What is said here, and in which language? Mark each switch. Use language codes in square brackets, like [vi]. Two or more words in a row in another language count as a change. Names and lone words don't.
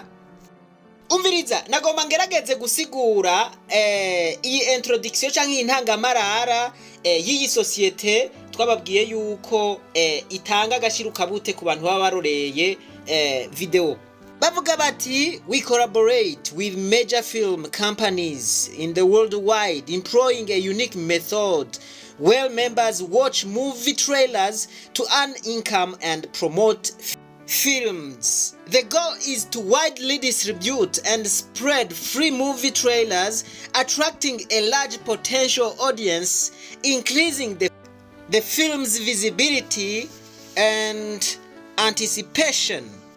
[rn] Umviriza, nagomba ngerageze gusigura iyi introduction canke intangamarara y'iyi societe twababwiye yuko itanga agashiruka bute ku bantu baba baroreye video. Bavuga bati [en] we collaborate with major film companies in the worldwide employing a unique method where members watch movie trailers to earn income and promote films. The goal is to widely distribute and spread free movie trailers, attracting a large potential audience, increasing the film's visibility and anticipation.